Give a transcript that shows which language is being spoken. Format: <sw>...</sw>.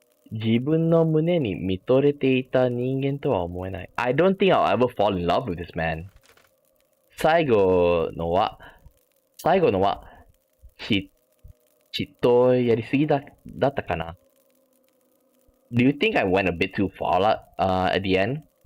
<ja>自分の胸に見とれていた人間とは思えない。</ja> <en>I don't think I'll ever fall in love with this man.</en> <ja>最後のは嫉妬やりすぎだったかな。</ja> <en>Do you think I went a bit too far at the end?</en>